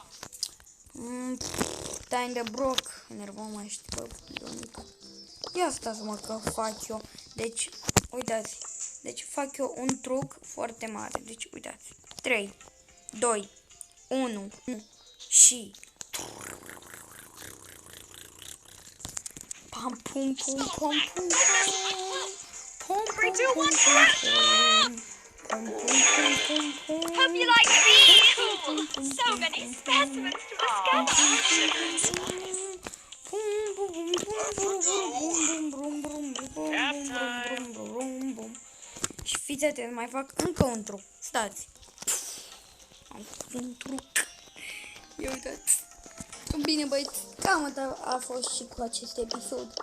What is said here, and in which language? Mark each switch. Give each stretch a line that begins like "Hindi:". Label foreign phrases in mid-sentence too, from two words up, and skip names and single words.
Romanian: Time de broc. Enervăm mai știi, bă, Donica. Ia stați-mă că fac eu. Deci, uitați. Deci fac eu un truc foarte mare. Deci, uitați. 3, 2, 1 și... Pam pum pum pum pum pum. Pum pum pum pum pum.
English: Hope you like being cool. So many specimens to discover.
Romanian: Și fiți atenți, mai fac încă un truc. Stați. Am făcut un truc. Ia uitați. Bine, băieți, cam atât a fost și cu acest episod.